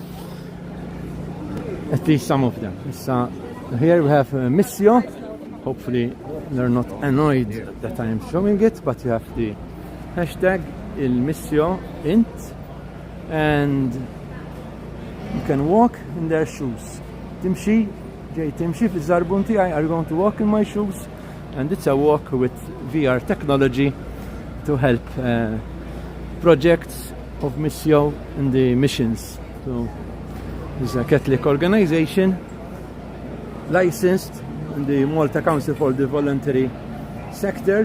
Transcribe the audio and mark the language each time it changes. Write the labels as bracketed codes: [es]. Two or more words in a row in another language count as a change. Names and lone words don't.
[en] At least some of them. So here we have Missio. Hopefully they're not annoyed that I am showing it, but you have the hashtag Il Missio int, and you can walk in their shoes. [mt] Timshi, Timshi fiż-żarbun tiegħi [en] are going to walk in my shoes, and it's a walk with VR technology to help projects of Missio in the missions. So it's a Catholic organization licensed in the Malta Council for the Voluntary Sector.